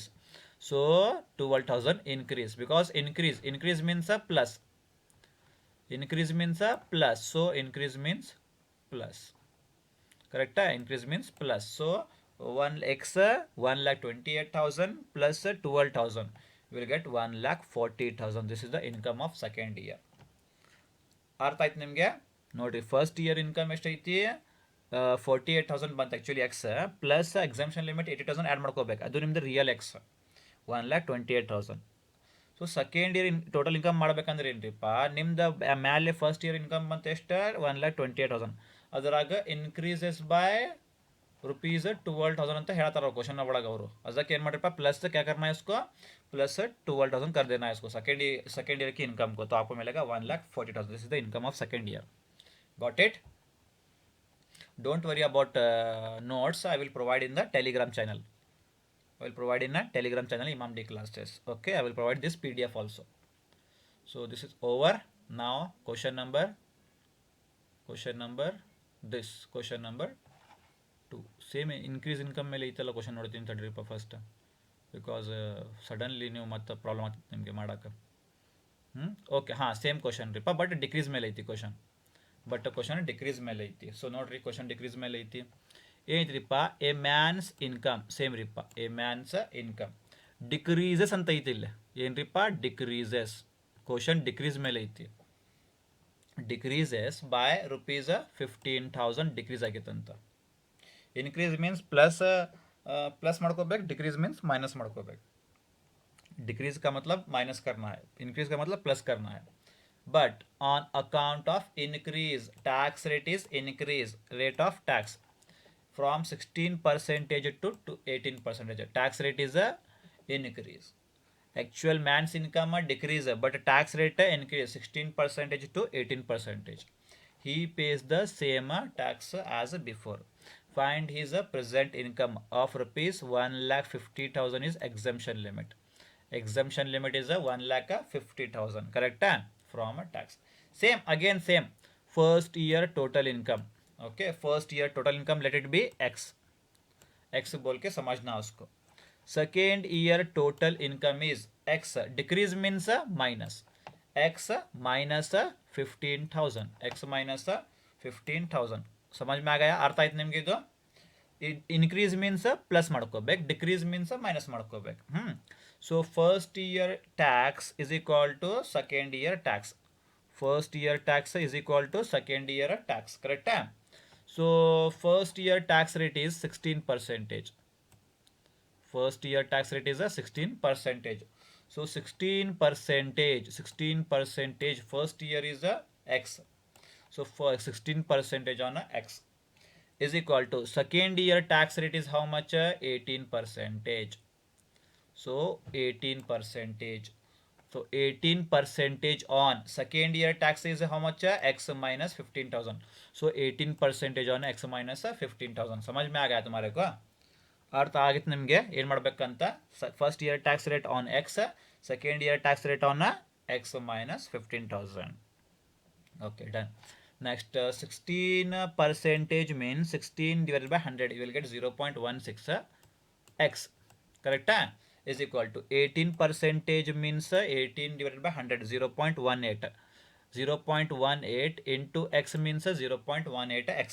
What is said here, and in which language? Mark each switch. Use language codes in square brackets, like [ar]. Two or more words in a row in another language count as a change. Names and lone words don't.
[en] So 12,000 increase, because increase means a plus, increase means a plus, so increase means plus, correct? Increase means plus. So 1x 1,28,000 plus 12,000 will get 1,40,000. this is the income of second year. [kn] ಅರ್ಥ ಆಯ್ತು ನಿಮಗೆ? ನೋಡಿರಿ, [en] first year income [kn] ಎಷ್ಟೈತಿ, 48,000 ಬಂತು [en] actually x, plus exemption limit 80,000 add [kn] ಮಾಡ್ಕೋಬೇಕು, ಅದು ನಿಮ್ದು [en] real x [kn] 1,28,000. [en] so second year total income [kn] ಮಾಡ್ಬೇಕಂದ್ರೆ ಏನ್ರಿಪ್ಪ, ನಿಮ್ದು ಮ್ಯಾಲೆ [en] first year income [kn] ಬಂತು ಎಷ್ಟು 1,28,000, ಅದರಾಗ [en] increases by rupees 12,000 [kn] ಅಂತ ಹೇಳ್ತಾರೆ ಕ್ವಶನ್ ಒಳಗೆ ಅವರು. ಅದಕ್ಕೆ ಏನು ಮಾಡಿರಪ್ಪ, [hi] प्लस क्या करना है इसको, प्लस 12,000 कर देना है इसको. [en] second year [hi] की इनकम को, तो आपको मिलेगा 1,40,000. [en] This is the income of second year. Got it? Don't worry about notes. I will provide in the Telegram channel. I will provide in a Telegram channel, ImamDClasses. Okay, I will provide this PDF also. So this is over. Now question number this question number 2. Same increase income [kn] ಮೇಲೆ ಐತಲ್ಲ ಕ್ವಶನ್ ನೋಡ್ತೀನಿ ತಡ್ರಿಪ್ಪ [en] first, because suddenly [kn] ನೀವು ಮತ್ತೆ ಪ್ರಾಬ್ಲಮ್ ಆಗ್ತದೆ ನಿಮಗೆ ಮಾಡೋಕೆ. [en] okay, same question [kn] ರೀಪ್ಪ, [en] but decrease [kn] ಮೇಲೆ ಐತಿ [en] question, question decrease [kn] ಮೇಲೆ ಐತಿ. ಸೊ ನೋಡ್ರಿ, [en] question decrease [kn] ಮೇಲೆ ಐತಿ. ಏನೈತ್ರಿಪ್ಪ, [en] a man's income, [kn] ಸೇಮ್ ರೀಪ್ಪ, [en] a man's income decreases [kn] ಅಂತ ಐತಿ ಇಲ್ಲಿ. ಏನ್ರಿಪ್ಪ, [en] decreases, question decrease [kn] ಮೇಲೆ ಐತಿ. [en] decreases by rupees 15,000 decrease [kn] ಆಗೈತಂತ. [en] increase means plus [kn] ಮಾಡ್ಕೋಬೇಕು, [en] decrease means minus [kn] ಮಾಡ್ಕೋಬೇಕು. [hi] डिक्रीज का मतलब माइनस करना है, इंक्रीज का मतलब प्लस करना है. [en] But on account of increase, tax rate is increase, rate of tax from 16% to 18%. Tax rate is a increase. Actual man's income decrease, but tax rate increase 16% to 18%. He pays the same tax as before. Find his present income of rupees 1,50,000 is exemption limit. Exemption limit is 1,50,000, correct? From a tax. Same again, same. First year total income. OK first year total income let it be x, [hi] एक्स बोल के समझना उसको. [en] Second year total income is x, decrease means minus, x minus 15,000, x minus 15,000. [hi] समझ में आ गया, [kn] ಅರ್ಥ ಆಯ್ತು ನಿಮ್ಗೆ ಇದು. [en] increase means plus [kn] ಮಾಡ್ಕೋಬೇಕು, [en] decrease means minus [kn] ಮಾಡ್ಕೋಬೇಕು. [en] So first year tax is equal to second year tax, first year tax is equal to second year tax, correct? So first year tax rate is 16%. First year tax rate is a 16%. So 16% first year is a x. So for 16% on a x is equal to second year tax rate is how much? 18%. So 18%. So 18% on second year tax is how much? X minus 15,000. So 18% on x minus 15,000. [hi] समझ में आ गया तुम्हारे को? [kn] अर्थ ಆಗಿತ್ತು ನಿಮಗೆ ಏನು ಮಾಡಬೇಕಂತ. [en] First year tax rate on x, second year tax rate on x minus 15,000. Okay done. Next 16% means 16 divided by 100 you will get 0.16 x, ಕರೆಕ್ಟಾ? is equal to 18% means 18 divided by 100 0.18, 0.18 into x means 0.18x.